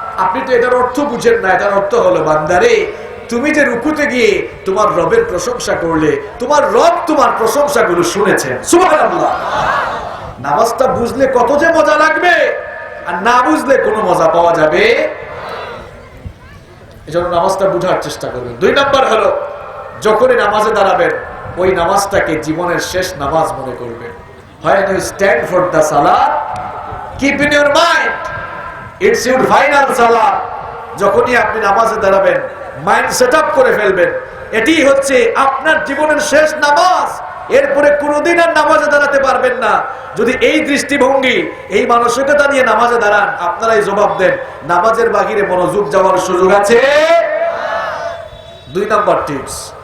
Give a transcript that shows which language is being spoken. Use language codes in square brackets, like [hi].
[bn] আপনি তো এটার অর্থ বুঝেন না। এটার অর্থ হলো, বান্দারে তুমি যে রুকুতে গিয়ে তোমার রবের প্রশংসা করলে, তোমার রব তোমার প্রশংসাগুলো শুনেছেন। সুবহানাল্লাহ। নামাজটা বুঝলে কত যে মজা লাগবে, আর না বুঝলে কোনো মজা পাওয়া যাবে। এজন্য নামাজটা বুঝার চেষ্টা করবেন। 2 নাম্বার হলো, যখনই নামাজে দাঁড়াবেন ওই নামাজটাকে জীবনের শেষ নামাজ মনে করবেন। [en] When you stand for the salah, keep in your mind it's your final salah. [bn] যখনই আপনি নামাজে দাঁড়াবেন মাইন্ড সেট আপ করে ফেলবেন, এটি হচ্ছে আপনার জীবনের শেষ নামাজ। এরপরে কোনোদিন আর নামাজে দাঁড়াতে পারবেন না। যদি এই দৃষ্টিভঙ্গি, এই মানসিকতা নিয়ে নামাজে দাঁড়ান, আপনারাই জবাব দেন, নামাজের বাহিরে মনোযোগ যাওয়ার সুযোগ আছে? 2 নাম্বার টিপস।